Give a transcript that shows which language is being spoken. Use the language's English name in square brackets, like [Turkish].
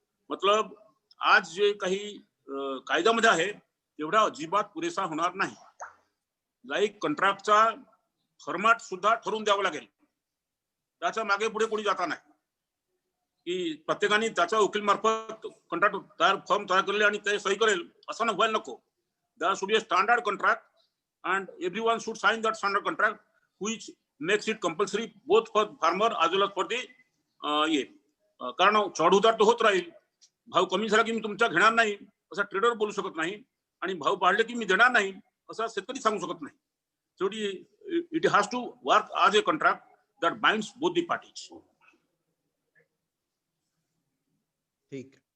[Marathi] मतलब आज जे काही कायद्यामध्ये आहे तेवढा अजिबात पुरेसा होणार नाही. लाईक कॉन्ट्रॅक्टचा फॉर्मॅट सुद्धा ठरवून द्यावा लागेल. त्याच्या मागे पुढे कोणी जाता नाही की प्रत्येकाने त्याच्या वकील मार्फत कॉन्ट्रॅक्ट फॉर्म तयार केले आणि ते सही करेल असं व्हायला नको. [English] there should be a standard contract and everyone should sign that standard contract which makes it compulsory both for farmer as well as for the [Marathi] कारण चढ-उतार तो होत राहील. भाव कमी झाला की मी तुमच्या घेणार नाही असा ट्रेडर बोलू शकत नाही आणि भाव वाढले की मी देणार नाही असा शेतकरी सांगू शकत नाही. शेवटी [English] It has to work as a contract that binds both the parties. [Marathi] ठीक.